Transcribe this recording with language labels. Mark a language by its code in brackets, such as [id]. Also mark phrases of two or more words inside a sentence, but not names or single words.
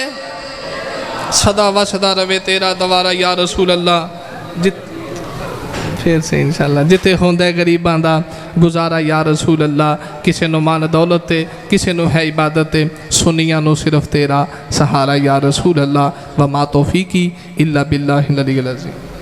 [pa] سدا و سدا رہوے تیرا دوارا [ar] يا رسول الله. [pa] پھر سے انشاءاللہ جتھے ہوندا غریباں دا گزارا [ar] يا رسول الله. [pa] کسے نوں مان دولت تے، کسے نوں ہے عبادت تے، سنیاں نوں صرف تیرا سہارا [ar] يا رسول الله. وما توفيقي إلا بالله العلي العظيم.